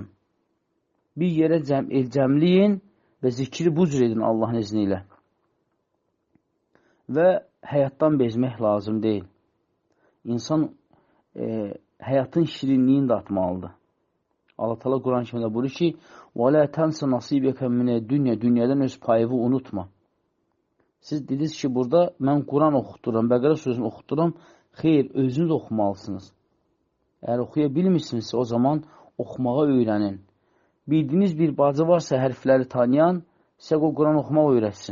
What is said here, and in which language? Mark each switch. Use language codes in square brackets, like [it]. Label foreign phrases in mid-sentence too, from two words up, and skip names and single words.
[az] Bir yerə cəmləyin və zikri bu cür edin Allahın izni ilə. Və həyatdan bezmək lazım deyil. İnsan həyatın şirinliyini də atmalıdır. Allah Teala Quran-Kərimdə buyurur ki, [ar] وَلَا تَنْسَ نَصِيبَكَ مِنَ الدُّنْيَا [az] Dünyadan öz payını unutma. Siz dediniz ki, burada mən Quran oxuturam, Bəqərə sözünü oxuturam. Xeyr, özünüz oxumalısınız. Əgər oxuya bilmirsinizsə, o zaman oxumağa öyrənin. Bildiyiniz bir bacı varsa hərfləri tanıyan, sizə o Quran oxumaq öyrətsin.